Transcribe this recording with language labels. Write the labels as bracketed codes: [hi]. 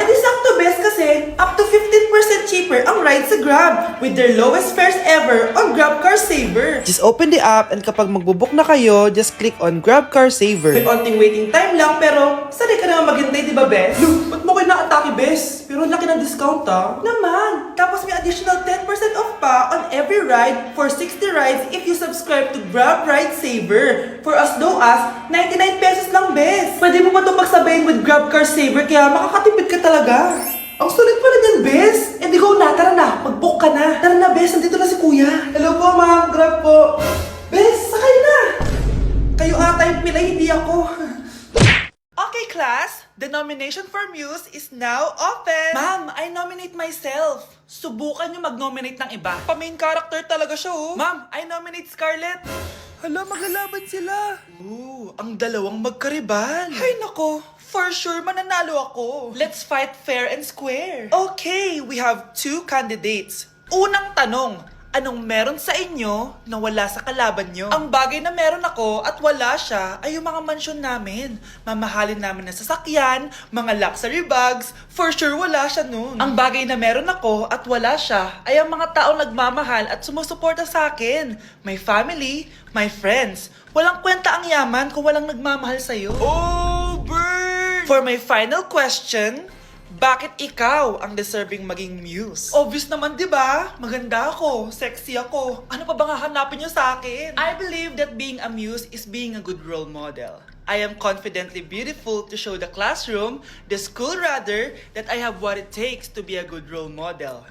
[tl] Di sakto, Bes, kasi [en] up to 15% cheaper ang ride sa Grab with their lowest fares ever on Grab Car Saver. Just open the app and [tl] kapag magbubook na kayo, [en] just click on Grab Car Saver. [tl] May onting waiting time lang, pero sanay ka naman maghintay, di ba, Bes? Ba't mo kayo na-atake, Bes? Pero ang laki ng discount, Naman! Tapos may [en] additional 10% off pa on every ride for 60 rides if you subscribe to Grab Ride Saver. For as low as 99 pesos [tl] lang, Bes. Pwede mo ba ito magsabayin with Grab Car Saver kaya makakatipid ka talaga. Ang sulit pala niyan, Bes. Di go na, tara na. Mag-book ka na. Tara na, Bes. Nandito na si Kuya. Hello po, ma'am. Grab po. Bes, sakay na. Kayo ata yung pilay, hindi ako. [en] Okay, class. [tl] Denominator [en] nomination for Muse is now open! Ma'am, I nominate myself. [tl] Subukan nyo mag-nominate ng iba. Pa-main character talaga siya, oh. [en] Ma'am, I nominate Scarlett. [tl] Hala, maglalaban sila. Ooh, ang dalawang magkaribal. Hay nako, [en] for sure [tl] mananalo ako. [en] Let's fight fair and square. Okay, we have 2 candidates. [tl] Unang tanong, anong meron sa inyo na wala sa kalaban nyo? Ang bagay na meron ako at wala siya ay yung mga mansyon namin. Mamahalin namin na sasakyan, mga [en] luxury bags, for sure [tl] wala siya nun. Ang bagay na meron ako at wala siya ay ang mga taong nagmamahal at sumusuporta sa akin. [en] My family, my friends. [tl] Walang kwenta ang yaman kung walang nagmamahal sa'yo. [en] Oh, burn! For my final question, [tl] bakit ikaw ang [en] deserving maging muse? [tl] Obvious naman, di ba? Maganda ako, sexy ako. Ano pa bang hahanapin niyo sa akin? [en] I believe that being a muse is being a good role model. I am confidently beautiful to show the classroom, the school rather, that I have what it takes to be a good role model.